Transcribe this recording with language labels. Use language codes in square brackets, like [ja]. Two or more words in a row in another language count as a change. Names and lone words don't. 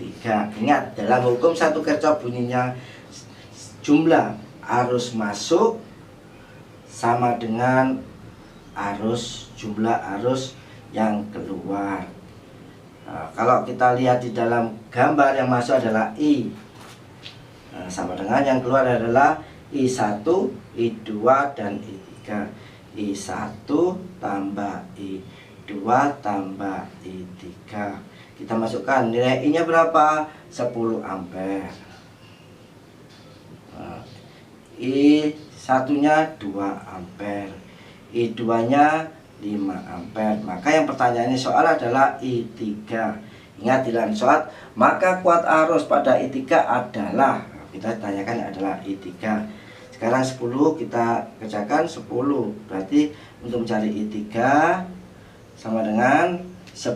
[id] Ingat, dalam hukum 1 Kirchhoff bunyinya jumlah arus masuk sama dengan jumlah arus yang keluar. Nah, kalau kita lihat di dalam gambar, yang masuk adalah I, nah, sama dengan yang keluar adalah I1, I2 dan I3. I1 tambah I2 tambah I3. Kita masukkan nilai I nya berapa? 10 ampere. Nah, I1 nya 2 ampere, I2 nya 5 ampere. Maka yang pertanyaannya soal adalah I3. Ingat di dalam soal, maka kuat arus pada I3 adalah, kita tanyakan adalah I3. Sekarang 10 kita kerjakan 10. Berarti untuk mencari I3 sama dengan 10.